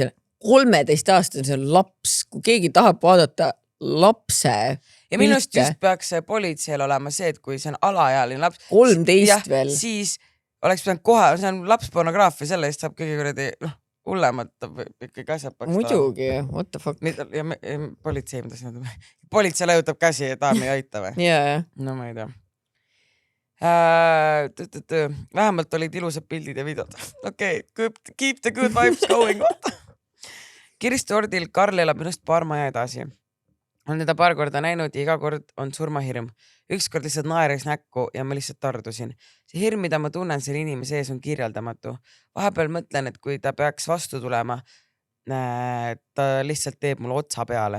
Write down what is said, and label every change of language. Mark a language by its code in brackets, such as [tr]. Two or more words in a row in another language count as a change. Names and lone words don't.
[et] 13-aastane, see on laps, kui keegi tahab vaadata lapse ja minust just peaks politseil olema see, et kui see on alaealine laps 13 veel, siis oleks pidanud kohe, see on lapspornograafia, selle eest saab kõige kuradi hullemat ikkagi asjad paks. Muidugi, [en] what the fuck. [et] Ja politsei, mida siin on? Politsei leiutab käsi ja taami ei aita või? Yeah. No ma ei tea. Vähemalt olid ilusad pildid ja videod. Okei, [en] keep the good vibes going. [et] Kirsti Ordil Karl elab minust paar maja edasi. Olen teda paar korda näinud ja iga kord on surmahirm. Ükskord lihtsalt naeris näkku ja ma lihtsalt tardusin. See hirm, mida ma tunnen selle inimese ees, on kirjeldamatu. Vahepeal mõtlen, et kui ta peaks vastu tulema, ta lihtsalt teeb mulle otsa peale.